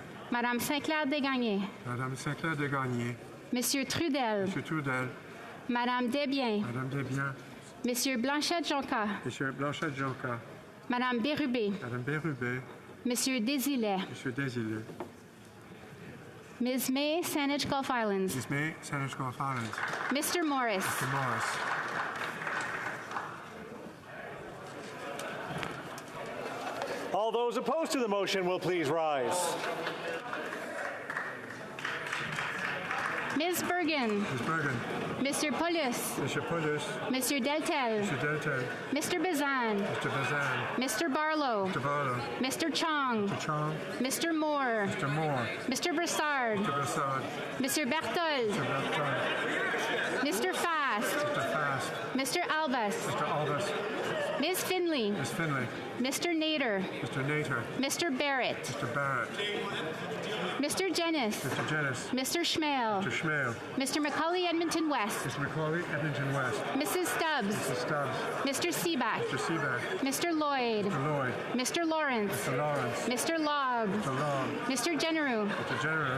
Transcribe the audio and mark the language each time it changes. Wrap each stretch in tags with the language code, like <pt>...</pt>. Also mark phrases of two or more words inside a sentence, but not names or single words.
<fr>Madame Saint-Clair-Desgagnés. Madame Saint-Clair-Desgagnés. Monsieur Trudel. Monsieur Trudel. Madame Desbiens. Madame Desbiens. Monsieur Blanchette-Jonca. Monsieur Blanchette-Jonca. Madame Bérubé. Madame Bérubé. Monsieur Désilet. Monsieur Désilet.</fr> <en>Ms. May, Saanich Gulf Islands. Ms. May, Saanich Gulf Islands. Mr. Morris. Mr. Morris. All those opposed to the motion will please rise. Ms. Bergen. Ms. Bergen. Mr. Paulus. Mr. Paulus. Mr. Deltel. Mr. Deltel. Mr. Bazan. Mr. Bazan. Mr. Barlow. Mr. Barlow. Mr. Chong. Mr. Chong. Mr. Moore. Mr. Moore. Mr. Brassard. Mr. Brassard. Mr. Berthold. Mr. Berthold. Mr. Fast. Mr. Fast. Mr. Albus. Mr. Albus. Ms. Finley. Ms. Finley. Mr. Nader. Mr. Nader. Mr. Barrett. Mr. Barrett. Mr. Jennis. Mr. Jennis. Mr. Schmale. Mr. Schmale. Mr. Macaulay Edmonton West. Mr. Macaulay Edmonton West. Mrs. Stubbs. Mrs. Stubbs. Mr. Seaback. Mr. Seaback. Mr. Lloyd. Mr. Lloyd. Mr. Lawrence. Mr. Lawrence. Mr. Logg. Mr. Long. Mr. Generou. Mr. General.</en>